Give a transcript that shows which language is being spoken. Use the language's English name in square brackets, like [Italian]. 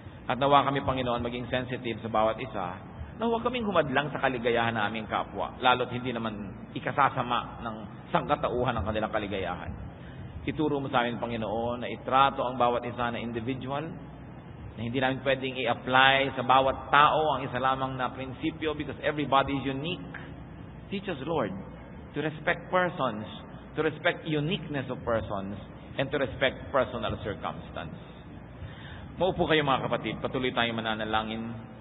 [Filipino] At nawa kami, Panginoon, maging sensitive sa bawat isa, na huwag kaming humadlang sa kaligayahan ng aming kapwa, lalo't hindi naman ikasasama ng sangkatauhan ng kanilang kaligayahan. Ituro mo sa amin, Panginoon, na itrato ang bawat isa na individual, na hindi namin pwedeng i-apply sa bawat tao ang isa lamang na prinsipyo [English] because everybody is unique. Teach us, Lord, to respect persons, to respect uniqueness of persons, and to respect personal circumstance. [Filipino] Maupo kayo mga kapatid, patuloy tayong mananalangin.